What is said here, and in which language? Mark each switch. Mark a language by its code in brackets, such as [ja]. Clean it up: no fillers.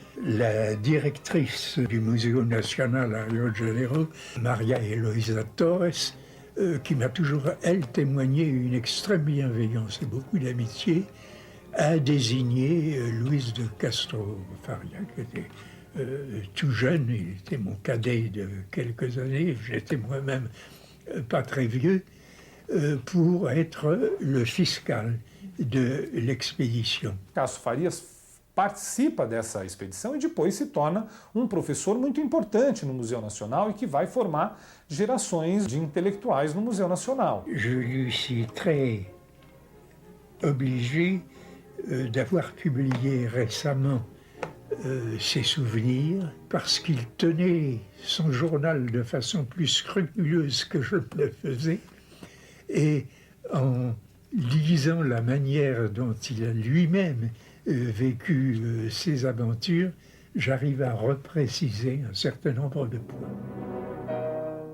[fr] La directrice du Museo Nacional à Rio de Janeiro, Maria Eloisa Torres, qui m'a toujours, elle, témoigné une extrême bienveillance et beaucoup d'amitié, a désigné Luis de Castro Faria, qui était tout jeune, il était mon cadet de quelques années, j'étais moi-même pas très vieux, pour être le fiscal de l'expédition. [pt] Cássio Farias participa dessa expedição e depois se torna um professor muito importante no Museu Nacional e que vai formar gerações de intelectuais no Museu Nacional. [fr] Je lui suis très obligé d'avoir publié récemment ses souvenirs parce qu'il tenait son journal de façon plus scrupuleuse que je ne le faisais. Et en lisant la manière dont il a lui-même vécu ses aventures, j'arrive à repréciser un certain nombre de points.